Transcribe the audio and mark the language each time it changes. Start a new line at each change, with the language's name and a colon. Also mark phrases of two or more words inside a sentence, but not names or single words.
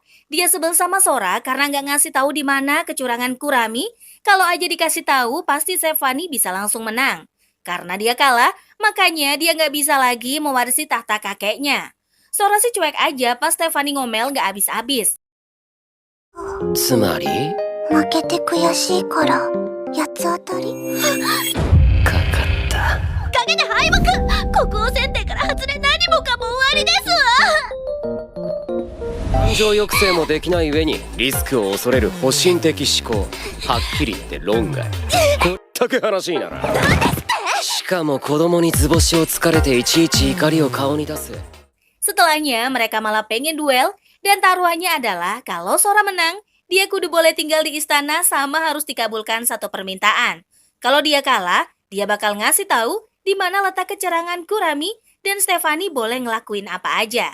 Indonesian: Dia sebel sama Sora karena nggak ngasih tahu di mana kecurangan Kurami. Kalau aja dikasih tahu, pasti Stephanie bisa langsung menang. Karena dia kalah, makanya dia nggak bisa lagi mewarisi tahta kakeknya. Sora sih cuek aja pas Stephanie ngomel nggak habis-habis.
Japanese: つまり負けて悔しいから八つ当たり。かかった。陰で敗北。国王選定から外れ何もかも終わりですわ。感情抑制もできない上にリスクを恐れる保身的思考。はっきり言って論外。こったく話にならん。しかも子供に図星をつかれていちいち怒りを顔に出す。
Indonesian: Setelahnya mereka malah pengen duel dan taruhannya adalah kalau Sora menang, dia kudu boleh tinggal di istana sama harus dikabulkan satu permintaan. Kalau dia kalah, dia bakal ngasih tahu di mana letak kecurangan Kurami dan Stephanie boleh ngelakuin apa aja.